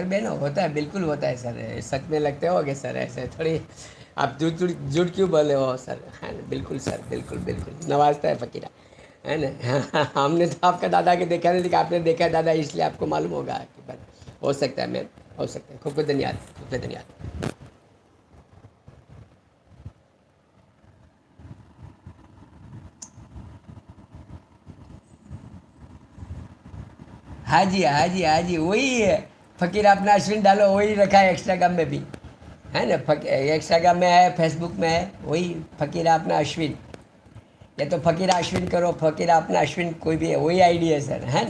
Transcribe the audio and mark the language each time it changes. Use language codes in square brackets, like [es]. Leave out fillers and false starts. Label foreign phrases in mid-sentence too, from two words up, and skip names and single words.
[hi] बहनों, होता है, बिल्कुल होता है सर, सच में लगते होगे सर, ऐसे थोड़ी आप झूठ झूठ झूठ क्यों बोले हो सर, है ना, बिल्कुल सर, बिल्कुल बिल्कुल नवाजता है फकीरा, है ना। हमने तो आपका दादा के देखा नहीं, लेकिन आपने देखा है दादा, इसलिए आपको मालूम होगा कि बात हो सकता है मैम, हो सकता है। खूब खूब धन्यवाद, खूब खूब धन्यवाद। हाँ जी, हाँ जी, हाँ जी, वही है, फकीर अपना अश्विन डालो, वही रखा है इंस्टाग्राम में भी, है ना, इंस्टाग्राम में है, फेसबुक में है, वही फकीर अपना अश्विन, या तो फकीर अश्विन करो, फकीर अपना अश्विन कोई भी है, वही आईडी है सर, है ना।